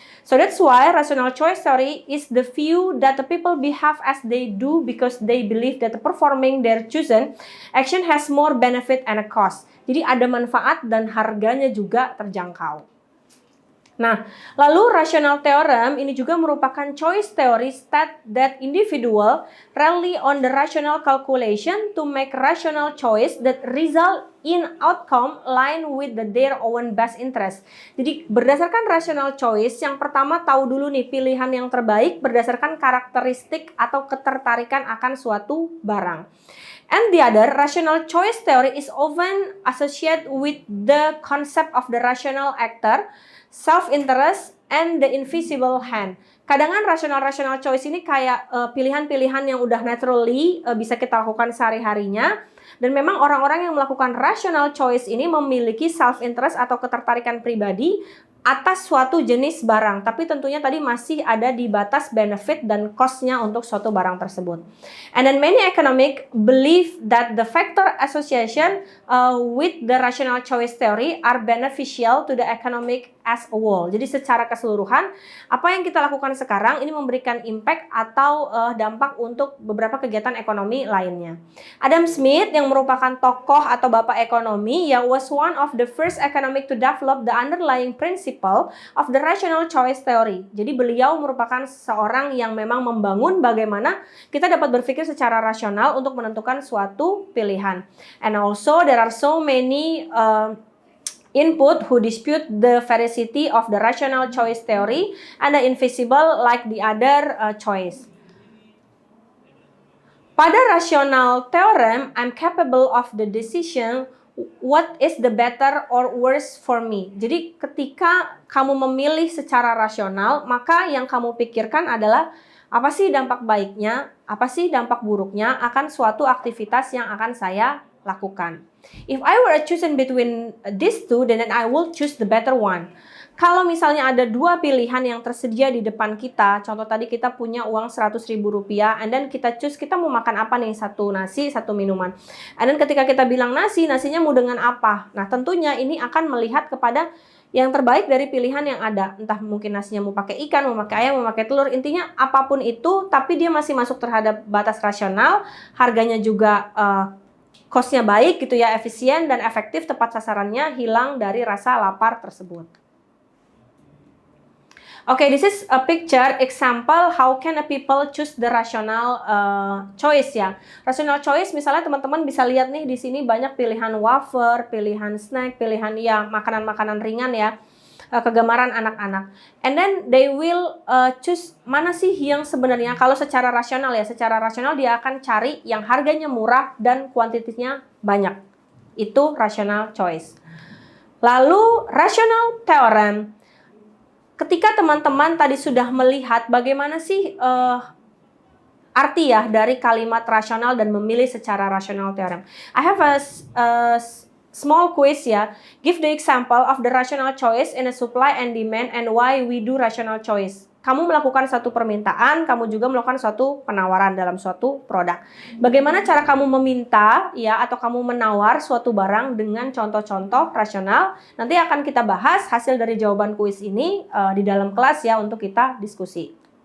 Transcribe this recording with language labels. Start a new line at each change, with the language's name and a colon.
English: So that's why rational choice theory is the view that the people behave as they do because they believe that performing their chosen action has more benefit and a cost.
Indonesian: Jadi ada manfaat dan harganya juga terjangkau. Nah, lalu rational theorem ini juga merupakan
English: choice theory that individual rely on the rational calculation to make rational choice that result in outcome line with their own best interest.
Indonesian: Jadi berdasarkan rational choice, yang pertama tahu dulu nih pilihan yang terbaik berdasarkan karakteristik atau ketertarikan akan suatu barang.
English: And the other, rational choice theory is often associated with the concept of the rational actor, self-interest, and the invisible hand.
Indonesian: Kadang-kadang rational choice ini kayak pilihan-pilihan yang udah naturally bisa kita lakukan sehari-harinya. Dan memang orang-orang yang melakukan rational choice ini memiliki self-interest atau ketertarikan pribadi atas suatu jenis barang, tapi tentunya tadi masih ada di batas benefit dan cost-nya untuk suatu barang tersebut.
English: And then many economic believe that the factor association with the rational choice theory are beneficial to the economic as a whole.
Indonesian: Jadi secara keseluruhan, apa yang kita lakukan sekarang ini memberikan impact atau dampak untuk beberapa kegiatan ekonomi lainnya. Adam Smith yang merupakan tokoh atau bapak ekonomi ya
English: was one of the first economic to develop the underlying principle of the rational choice theory.
Indonesian: Jadi beliau merupakan seorang yang memang membangun bagaimana kita dapat berpikir secara rasional untuk menentukan suatu pilihan.
English: And also there are so many input who dispute the veracity of the rational choice theory and the invisible like the other choice. Pada rational theorem, I'm capable of the decision what is the better or worse for me.
Indonesian: Jadi ketika kamu memilih secara rasional, maka yang kamu pikirkan adalah apa sih dampak baiknya, apa sih dampak buruknya akan suatu aktivitas yang akan saya lakukan.
English: If I were choosing between these two, then I will choose the better one.
Indonesian: Kalau misalnya ada dua pilihan yang tersedia di depan kita, contoh tadi kita punya uang 100.000 rupiah,
English: and then
Indonesian: kita choose kita mau makan apa nih, satu nasi, satu minuman.
English: And then
Indonesian: ketika kita bilang nasi, nasinya mau dengan apa? Nah tentunya ini akan melihat kepada yang terbaik dari pilihan yang ada. Entah mungkin nasinya mau pakai ikan, mau pakai ayam, mau pakai telur, intinya apapun itu, tapi dia masih masuk terhadap batas rasional, harganya juga cost-nya baik gitu ya, efisien dan efektif, tepat sasarannya, hilang dari rasa lapar tersebut.
English: Okay, this is a picture example how can a people choose the rational choice ya.
Indonesian: Rational choice misalnya teman-teman bisa lihat nih di sini banyak pilihan wafer, pilihan snack, pilihan ya makanan-makanan ringan ya. Kegemaran anak-anak.
English: And then they will choose
Indonesian: mana sih yang sebenarnya kalau secara rasional ya, secara rasional dia akan cari yang harganya murah dan kuantitinya banyak. Itu rational choice. Lalu rational theorem. Ketika teman-teman tadi sudah melihat bagaimana sih arti ya dari kalimat rasional dan memilih secara rasional teorem.
English: I have a small quiz ya. Give the example of the rational choice in a supply and demand and why we do rational choice.
Indonesian: Kamu melakukan satu permintaan, kamu juga melakukan suatu penawaran dalam suatu produk. Bagaimana cara kamu meminta ya atau kamu menawar suatu barang dengan contoh-contoh rasional? Nanti akan kita bahas hasil dari jawaban kuis ini di dalam kelas ya untuk kita diskusi.